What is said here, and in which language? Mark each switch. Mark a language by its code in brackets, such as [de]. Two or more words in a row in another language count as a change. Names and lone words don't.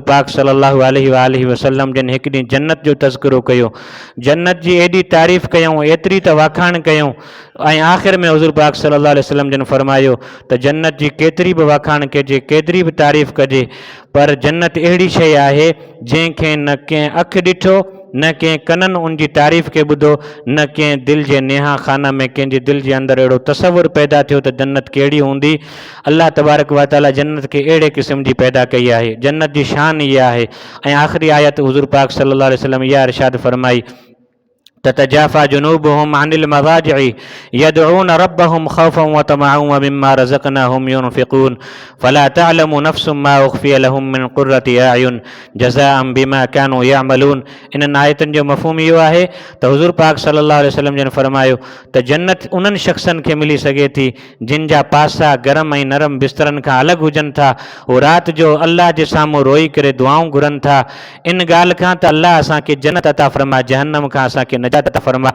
[sd] पाक [ar] صلى الله عليه وسلم [sd] जिन हिकु ॾींहुं जन्नत जो तज़किरो कयो, जन्नत जी एॾी तारीफ़ कयूं, एतिरी त वाखाण कयूं, ऐं आख़िर में हुज़ूर पाक [ar] صلى الله عليه وسلم [sd] जिन फरमायो त जन्नत जी केतिरी बि वाखाण कजे, केतिरी बि तारीफ़ कजे, पर जन्नत अहिड़ी शइ आहे जंहिंखे न कंहिं अखि ॾिठो, न कंहिं कननि उन जी तारीफ़ खे ॿुधो, न कंहिं दिलि जे नेहा खाना में कंहिंजे दिलि जे अंदरि अहिड़ो तसवुरु पैदा थियो त जन्नत कहिड़ी हूंदी। [ar] الله تبارك وتعالى [sd] जन्नत खे अहिड़े क़िस्म जी पैदा कई आहे। जन्नत जी शान इहा आहे। ऐं आख़िरी आयत हुज़ूर पाक [ar] صلى الله عليه وسلم [sd] इहा इरशाद फरमाई [ar] تتجافى جنوبهم عن المضاجع يدعون ربهم خوفا وطمعا ومما رزقناهم ينفقون فلا تعلم نفس ما أخفي لهم من قرة أعين جزاء بما كانوا يعملون. [sd] इन्हनि आयतुनि जो मफ़हूम इहो आहे त हुज़ूर पाक [ar] صلى الله عليه وسلم [sd] जिन फरमायो त जन्नत उन्हनि शख़्सनि खे मिली सघे थी जिन जा पासा गरम ऐं नरम बिस्तरनि खां अलॻि हुजनि था, उहे राति जो अल्लाह जे साम्हूं रोई करे दुआऊं घुरनि था इन ॻाल्हि खां त अल्लाह असांखे जन्नत अता फ़रमा, जहन्नम खां असांखे नजात अता फ़रमा।